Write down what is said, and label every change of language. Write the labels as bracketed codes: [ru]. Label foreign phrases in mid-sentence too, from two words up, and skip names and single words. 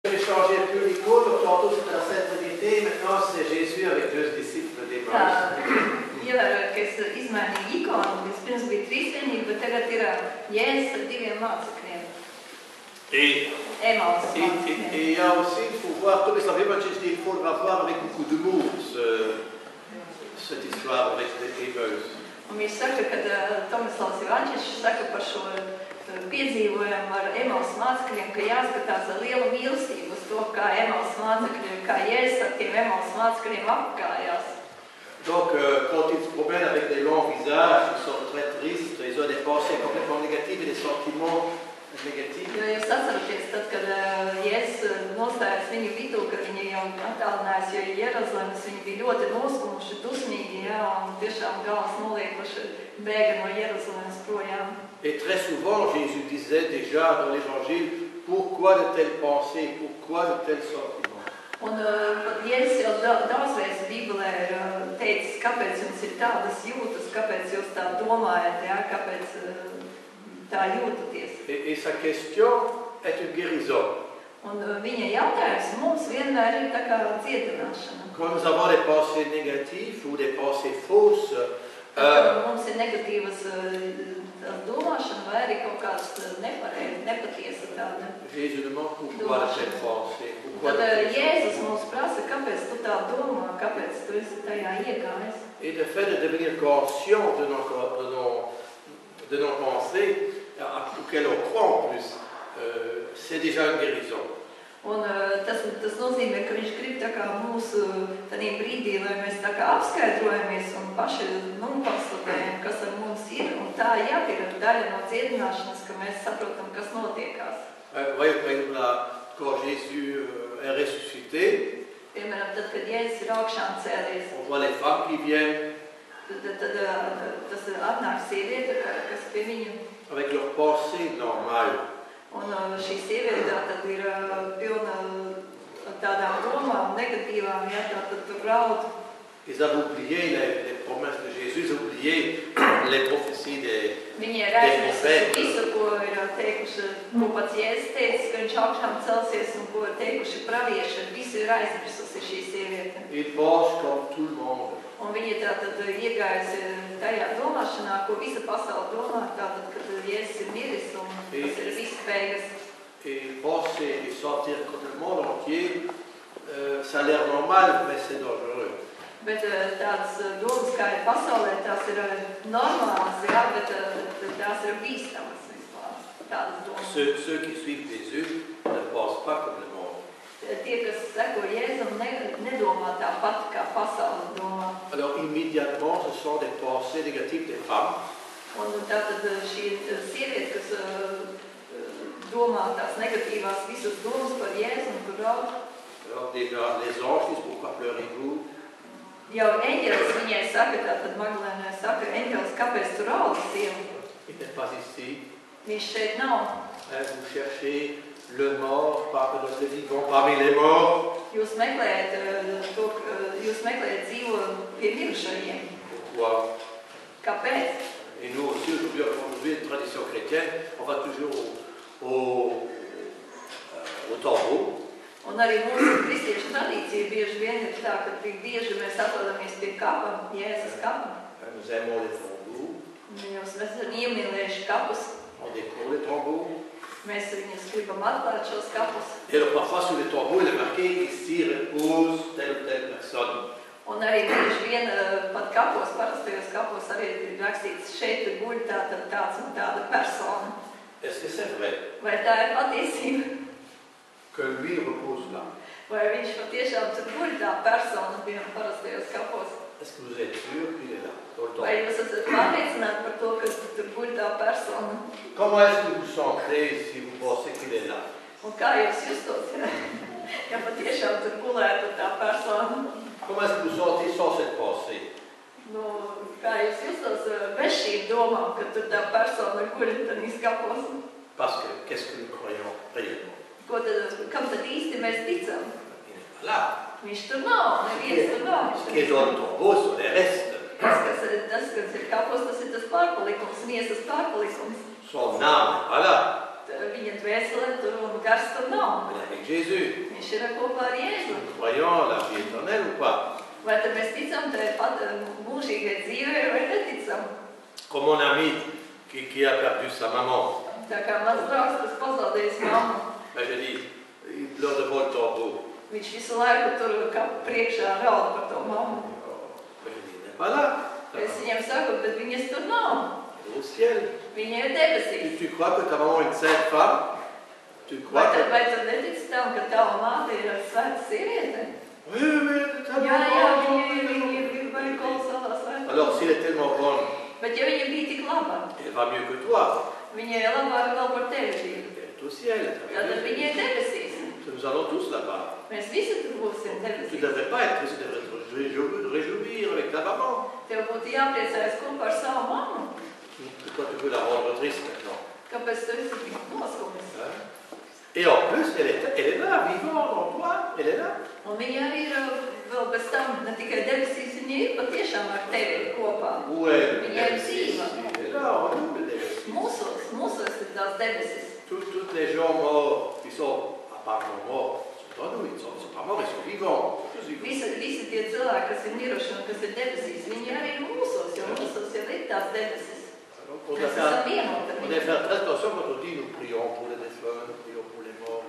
[fr] J'ai changé un peu l'icône, tantôt c'était la Sainte Trinité, maintenant c'est Jésus avec 2 disciples d'Emmaüs. [lv] Ievērojot, ka es izmainīju ikonu, vispirms bija trīsvienība, bet tagad ir Jēzus ar 2 mācekļiem. Emaus mācekļiem. [fr] Et il y a aussi, il faut voir, comme ça fait, il faut le voir avec beaucoup d'humour, cette histoire avec Emmaüs. [lv] Un viņš saka, ka Tomislavs Ivančišs saka par šo piedzīvojumu ar Emaus mācekļiem, ka jāskatās ar lielu mīlestību uz to, kā Emaus mācekļi, kā Jēzus ar tiem Emaus mācekļiem apgājās. [fr] Donc, quand ils se promènent avec des longs visages, ils sont très tristes, ils ont des pensées complètement négatives et des sentiments négatifs. [lv] Jo jūs atceraties, tad, kad Jēzus nostājas viņu vidū, kad viņi jau attālinājās, jo Jeruzalemes viņi bija ļoti noskumuši, dusmīgi, un tiešām galvas noliekuši bēga no Jeruzalemes projām. [fr] Et très souvent, Jésus disait déjà dans l'Évangile, pourquoi de telles pensées, pourquoi de tels sentiments? [lv] Un pat Jēzus jau daudzreiz Bībelē teicis, kāpēc jums ir tādas jūtas, kāpēc jūs tā domājat, kāpēc tā jūtaties. [fr] Et sa question est une guérison. [lv] Un viņa jautājums mums vienmēr ir tā kā dziedināšana. [fr] Quand nous avons des pensées négatives ou des pensées fausses, [lv] mums ir negatīvas domāšana vai arī kaut kāds nepatiesa tāda. [fr] Jésus demande pourquoi de telles pensées. [lv] Tad Jēzus mums prasa, kāpēc tu tā domā, kāpēc tu esi tajā iegājis. [fr] Et le fait de devenir conscient de nos pensées, auxquelles on croit en plus, c'est déjà une guérison. [lv] Un tas nozīmē, ka viņš grib tā kā mūsu tādā brīdī, lai mēs tā kā apskaidrojamies un paši konstatējam, kas ar mums ir. Un tā ir daļa no dziedināšanas, ka mēs saprotam, kas notiekās. [fr] Voyez, par exemple, quand Jésus est ressuscité, [lv] piemēram, tad, kad Jēzus ir augšām cēlies, [fr] on voit les femmes qui viennent, [lv] tad tas atnāk sieviete, kas pie viņu. [fr] Avec leurs pensées normales. [lv] Un šī sieviete tad ir pilna tādām domām, negatīvām, tad tur raud. [fr] Ils avaient oublié les promesses de Jésus, ils avaient oublié les prophéties des prophètes. [lv] Visu, ko ir teikuši, ko pats Jēzus teicis, ka viņš augšām celsies un ko ir teikuši pravieši, visu ir aizmirsusi šī sieviete. [fr] Ils pensent comme tout le monde. [lv] Un viņa tātad iegājusi tajā domāšanā, ko visa pasaule domā, tātad, kad Jēzus ir miris un tas ir vispējīgs. [fr] Et penser et sentir comme le monde entier, ça a l'air normal, mais c'est dangereux. [lv] Bet tādas domas, kā ir pasaulē, tās ir normālas, bet tās ir bīstamas vispār, tādas domas. [fr] Ceux qui suivent Jésus ne pensent pas comme le monde. [lv] Tie, kas seko Jēzum, nedomā tāpat, kā pasaule domā. [fr] Alors immédiatement, ce sont des pensées négatives des femmes. [lv] Un tātad šī sieviete, kas domā tās negatīvās visas domas par Jēzum, kur raud. [fr] Alors déjà, les anges disent pourquoi pleurez-vous? [lv] Jau eņģelis viņai saka, tātad Magdalēnai saka, eņģelis, kāpēc tu raudi, sieva? [fr] Il n'est pas ici. [lv] Viņš šeit nav. [fr] Vous cherchez le mort parmi le vivant, parmi les morts. [lv] Jūs meklējat dzīvo pie mirušajiem. [fr] Pourquoi? [lv] Kāpēc? [fr] Et nous aussi, aujourd'hui, une tradition chrétienne, on va toujours au tombeau. [lv] Un arī mūsu kristiešu tradīcija bieži vien ir tā, ka tik bieži mēs atrodamies pie kapa, Jēzus kapa. [fr] Nous aimons les tombeaux. [lv] Mēs esam iemīlējuši kapus. [fr] On décore les tombeaux. [lv] Mēs viņus gribam atklāt šos kapus. [fr] Et alors parfois sur les tombeaux, il est marqué ici repose telle ou telle personne. [lv] Un arī bieži vien pat kapos, parastajos kapos arī ir rakstīts, šeit guļ tāds un tāda persona. [fr] Est-ce que c'est vrai? [lv] Vai tā ir patiesība? [fr] Que lui repose là. [lv] Vai viņš patiešām tur guļ tā persona bija parastajos kapos? [fr] Est-ce que vous êtes sûr qu'il est là? [lv] Vai jūs esat pārliecināti par to, ka tur guļ tā persona? [fr] Comment est-ce que vous sentez si vous pensez qu'il est là? [lv] Un kā jūs justos, ja patiešām tur gulētu tā persona? [fr] Comment est-ce que vous sentez sans cette pensée? [lv] Nu, kā jūs justos bez šīm domām, ka tur tā persona guļ tādīs kapos? [fr] Parce que qu'est-ce que nous croyons réellement? [lv] Kam tad īsti mēs ticam? [fr] Là. [lv] Viņš tur nav, neviens tur nav. [fr] Ce qui est dans le tombeau sont les restes. [lv] Tas, kas ir kapos, tas ir tas pārpalikums, miesas pārpalikums. [fr] Son âme, voilà. [lv] viņa dvēselē tur un gars tur nav. [fr] Il est avec Jésus. [lv] Viņš ir kopā ar Jēzu. [fr] Nous croyons la vie éternelle ou pas? [lv] Vai tad mēs ticam tai pat mūžīgai dzīvei vai neticam? [fr] Comme mon ami qui a perdu sa maman. [lv] Tā kā mans draugs, kas pazaudējis mammu, [fr] Ben, je dis, il pleure devant le tombeau. [lv] viņš visu laiku tur kā priekšā raud par to mammu. [fr] Ben, je dis, il n'est pas là. [lv] Es viņam saku, bet viņas tur nav. [fr] Elle est au ciel. [lv] Viņa ir debesīs. [fr] Tu crois que ta maman est une sainte femme? Tu crois que... [lv] Vai tu netici tam, ka tava māte ir svēta sieviete? [fr] Oui, ta [lv] Jā, [fr] maman. [lv] viņa ir vai kolosālā svēta. [fr] Alors, si elle est tellement bonne, [lv] Bet ja viņa bija tik laba, [fr] elle va mieux que toi. [lv] viņa ir labāka vēl par tevi bija. [fr] Elle est au ciel. Elle est [lv] Tātad [fr] avec [lv] viņa ir debesīs. [fr] Dieu. Nous allons tous là-bas. [lv] Mēs visi tur būsim [fr] Tu ne [lv] debesīs. [fr] devrais pas être triste, tu devrais te réjouir avec ta maman. [lv] Tev būtu jāpriecājas kopā ar savu mammu. [fr] Toi, tu veux la rendre triste maintenant. [lv] Kāpēc tu esi tik noskumis? Hein? [fr] Et en plus, elle est là, vivante en toi. Elle est là. [lv] Un viņa arī ir vēl bez tam, ne tikai debesīs, viņa ir patiešām ar tevi kopā. [fr] Où est [lv] Viņa ir dzīva. [fr] Elle est là, en nous, elle est là. [lv] Mūsos ir tās debesis. [fr] Tous les gens morts qui sont apparemment morts sont en nous. Ils ne sont pas morts, ils sont vivants. Tous vivants. [lv] Visi tie cilvēki, kas ir miruši un kas ir debesīs, viņi arī ir mūsos, jo mūsos jau ir tās debesis. [fr] Alors, on [lv] Mēs esam vienoti ar [fr] doit [lv] viņu. [fr] faire très attention quand on dit nous prions pour les défunts, nous prions pour les morts.